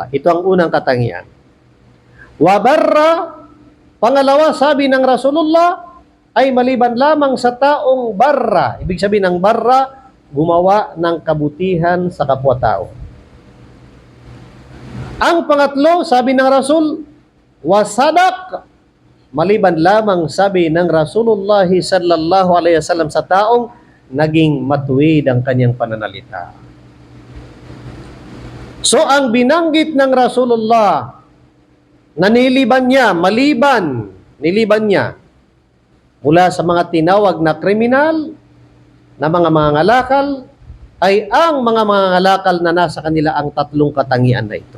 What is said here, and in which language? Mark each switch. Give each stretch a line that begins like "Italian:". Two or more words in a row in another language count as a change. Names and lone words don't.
Filipino: Ito ang unang katangian.
Arabic: وبرّ,
Filipino: pangalawa sabi ng Rasulullah, ay maliban lamang sa taong barra. Ibig sabihin ng barra, gumawa ng kabutihan sa kapwa-tao. Ang pangatlo, sabi ng Rasul, wasadak, maliban lamang sabi ng Rasulullah
Arabic: صلى الله عليه وسلم
Filipino: sa taong naging matuwid ang kanyang pananalita. So ang binanggit ng Rasulullah na niliban niya mula sa mga tinawag na kriminal, na mga ngalakal, ay ang mga ngalakal na nasa kanila ang tatlong katangian na ito.